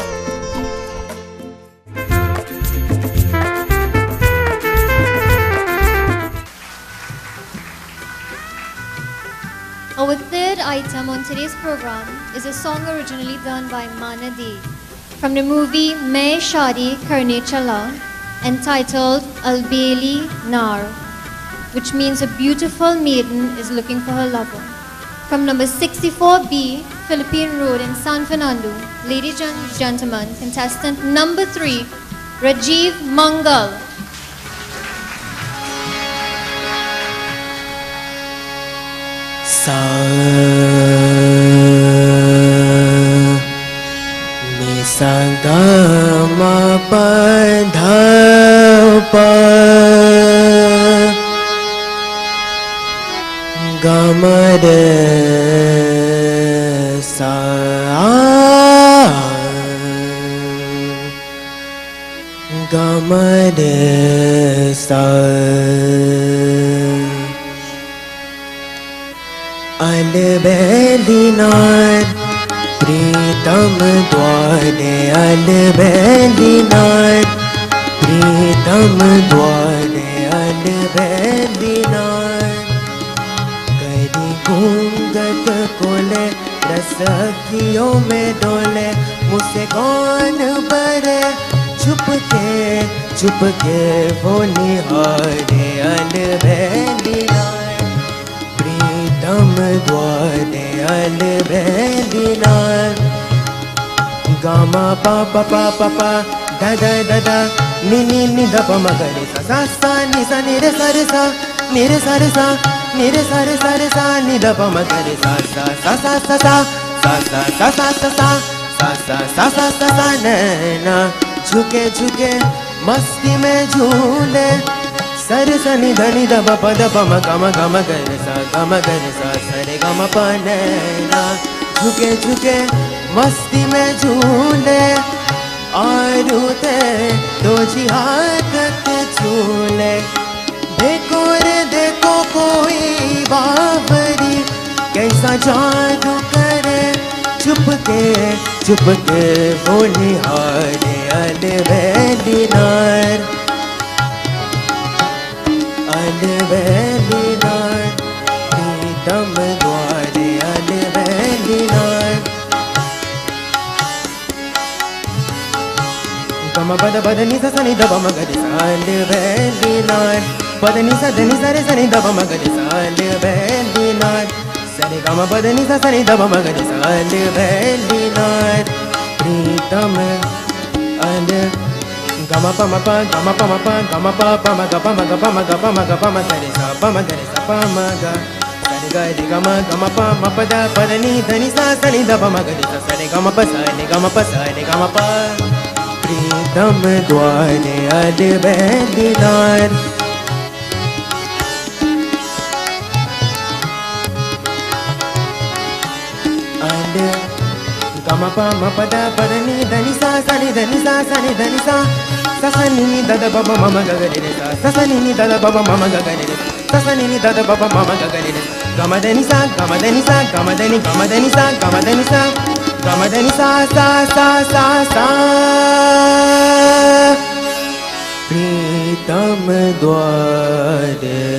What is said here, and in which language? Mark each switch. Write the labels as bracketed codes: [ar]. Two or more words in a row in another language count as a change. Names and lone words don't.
[en] Our third item on today's program is a song originally done by Manadi from the movie Main Shadi Karne Chala, entitled Albeli Nar, which means a beautiful maiden is looking for her lover. From number 64B, Philippine Road in San Fernando, ladies and gentlemen, contestant number 3, Rajiv Mangal. Sa mi sa ga ma pa dha pa ga ma re sa ga ma re sa [hi] अलबेलिनार प्रीतम द्वारे अलबेलिनार प्रीतम द्वारे अलबेलिनार कारी घूंघट खोले रसिकों में डोले मुझसे कौन बड़े चुप के वो निहारे अलबेलिनार प्रीतम द्वारे Albelinar Gama pa pa pa pa pa da da da da ni ni ni da pa ma ga re sa sa ni sa ni re sa re sa ni re sa re sa ni re sa re sa re sa ni da pa ma ga re sa sa sa sa sa sa sa sa sa sa sa sa sa sa sa sa sa नैना झुके झुके मस्ती में झूले सरे सनी धनी द प द प म ग म ग म ग रे सा ग म ग रे सा सरे ग म प नैना झुके झुके मस्ती में झूले और उते दो जी हाथ झूले देखो रे देखो कोई बावरी कैसा जादू करे चुप के वो निहारे अलबेलिनार अलबेलिनार प्रीतम द्वारे अलबेलिनार गम पद पद नि सा नि द प म ग रे सा अलबेलिनार पद नि सा ध नि सा रे सा नि द प म ग रे सा अलबेलिनार सरे गम पद नि सा नि द प म ग रे सा अलबेलिनार प्रीतम अल गम प म प गम प म प गम प प म ग प म ग प म ग प म ग प म सरे सा प म ग रे सा प म ग सरे ग रे गम गम प म प द प द नि ध नि सा नि द प म ग रे सा सरे गम प सा नि गम प सा नि गम प प्रीतम द्वारे अलबेलिनार गम प म प द प द नि ध नि सा नि ध नि सा नि ध नि सा नि नि द द प प म म ग ग रे सा नि नि द द प प म म ग ग रे सा नि नि द द प प म म ग ग रे गम द नि सा गम द नि सा गम द नि गम द नि सा गम द नि सा गम द नि सा सा प्रीतम द्वारे